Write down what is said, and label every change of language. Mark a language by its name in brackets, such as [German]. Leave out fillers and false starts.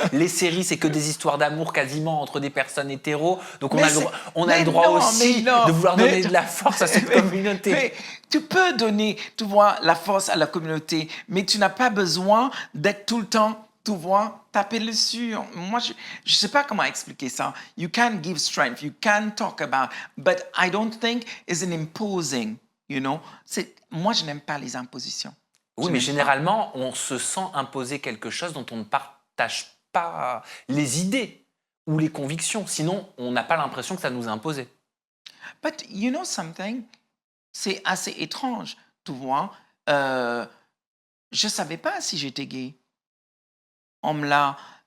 [French] Les séries, c'est que des histoires d'amour quasiment entre des personnes hétéros. Donc on Mais a le droit aussi de vouloir donner de la force à cette communauté. Mais tu peux donner, tu vois, la force à la communauté, mais tu n'as pas besoin d'être tout le temps, tu vois, taper dessus. Moi, je ne sais pas comment expliquer ça. [English] You can give strength, you can talk about, but I don't think it's an imposing, you know. [French] Moi, je n'aime pas les impositions. Oui, mais généralement, on se sent imposer quelque chose dont on ne partage pas les idées ou les convictions. Sinon, on n'a pas l'impression que ça nous est imposé. [English] But you know something? [French] C'est assez étrange, tu vois. Je ne savais pas si j'étais gay. On me l'a...